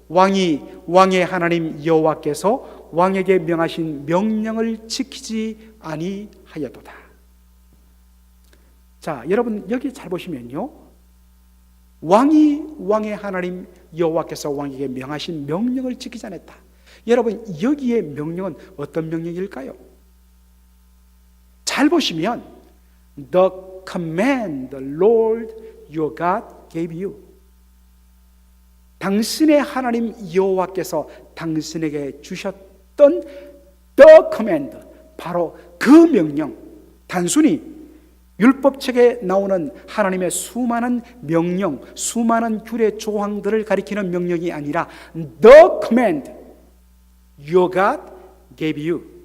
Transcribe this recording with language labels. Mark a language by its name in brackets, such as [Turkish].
[Korean] 왕의 하나님 여호와께서 왕에게 명하신 명령을 지키지 아니하였도다. 자, 여러분 여기 잘 보시면요, 왕의 하나님 여호와께서 왕에게 명하신 명령을 지키지 않았다. 여러분 여기에 명령은 어떤 명령일까요? 잘 보시면 [English] The command the Lord your God gave you. [Korean] 당신의 하나님 여호와께서 당신에게 주셨던 The command, 바로 그 명령, 단순히 율법책에 나오는 하나님의 수많은 명령, 수많은 규례 조항들을 가리키는 명령이 아니라 [English] The command your God gave you.